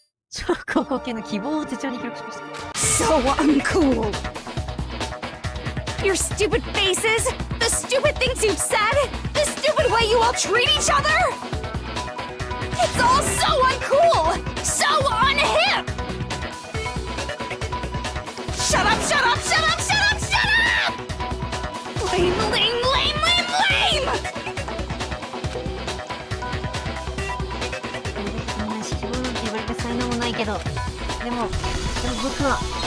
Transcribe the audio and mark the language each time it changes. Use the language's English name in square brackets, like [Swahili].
[Japanese] 超高校系の希望を手帳に記録しました。 [English] So uncool. Your stupid faces, the stupid things you've said, the stupid way you all treat each other. It's all so uncool, so unhip. Shut up, shut up, shut up, shut up, shut up! Lame, lame, lame, lame, lame! [Japanese] そんな希望なんて言われる才能もないけど、でも僕は。